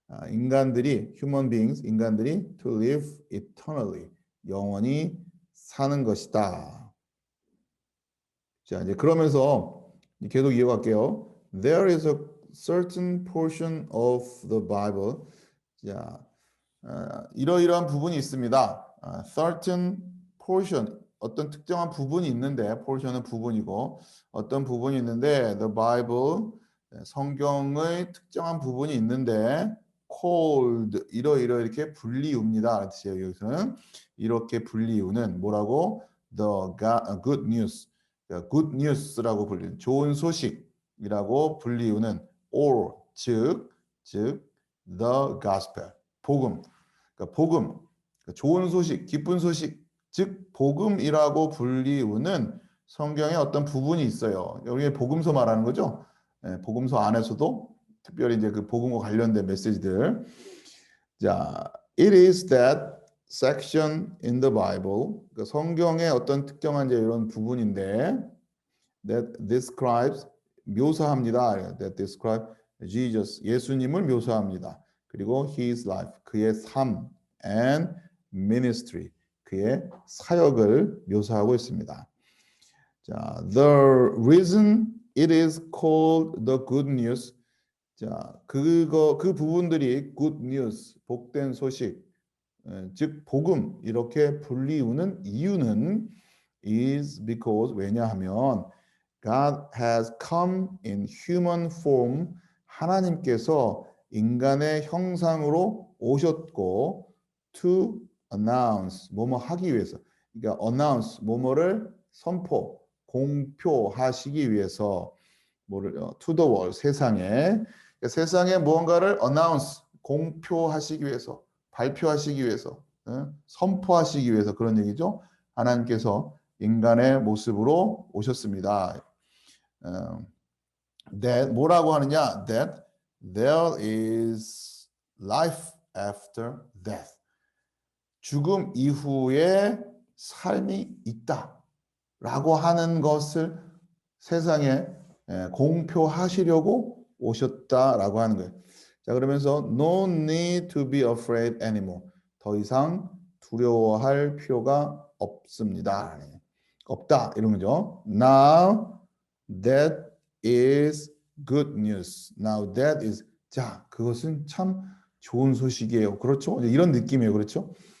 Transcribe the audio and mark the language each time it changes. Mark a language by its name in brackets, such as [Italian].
[Korean] 인간들이 [English] to live eternally [Korean] 영원히 사는 것이다. 자, 이제 그러면서 계속 이어갈게요. [English] There is a certain portion of the Bible. [Korean] 자, 이러이러한 부분이 있습니다. [English] certain portion [Korean] 어떤 특정한 부분이 있는데 portion은 부분이고 어떤 부분이 있는데 the Bible 성경의 특정한 부분이 있는데 called 이렇게 불리웁니다. 뜻이에요. 여기서는 이렇게 불리우는 뭐라고 [English] the good news, [Korean] good news라고 불리는 좋은 소식이라고 불리우는 or 즉 [English] the gospel [Korean] 복음. 그러니까 복음, 그러니까 좋은 소식, 기쁜 소식, 즉 복음이라고 불리우는 성경의 어떤 부분이 있어요. 여기 복음서 말하는 거죠. 복음서 안에서도 특별히 이제 그 복음과 관련된 메시지들. [English] 자, it is that section in the Bible. [Korean] 그러니까 성경의 어떤 특정한 이제 이런 부분인데 [English] that describes [Korean] 묘사합니다. [English] that describe Jesus [Korean] 예수님을 묘사합니다. 그리고 [English] his life [Korean] 그의 삶 [English] and ministry [Korean] 그의 사역을 묘사하고 있습니다. [English] 자, the reason it is called the good news. [Korean] 자, 그 부분들이 good news 복된 소식 즉 복음 이렇게 불리우는 이유는 [English] is because [Korean] 왜냐하면 [English] God has come in human form [Korean] 하나님께서 인간의 형상으로 오셨고 [English] to announce [Korean] 뭐뭐 하기 위해서 그러니까 announce 뭐뭐를 선포 공표하시기 위해서 뭐를 [English] to the world [Korean] 세상에 그러니까 세상에 무언가를 announce 공표하시기 위해서 발표하시기 위해서 선포하시기 위해서 그런 얘기죠. 하나님께서 인간의 모습으로 오셨습니다. that 뭐라고 하느냐? [English] that there is life after death. [Korean] 죽음 이후에 삶이 있다라고 하는 것을 세상에 공표하시려고 오셨다라고 하는 거예요. [English] 자, 그러면서 no need to be afraid anymore. [Korean] 더 이상 두려워할 필요가 없습니다. 없다 이런 거죠. [English] Now that is good news. Now that is [Korean] 자 그것은 참 좋은 소식이에요. 그렇죠? 이런 느낌이에요. 그렇죠?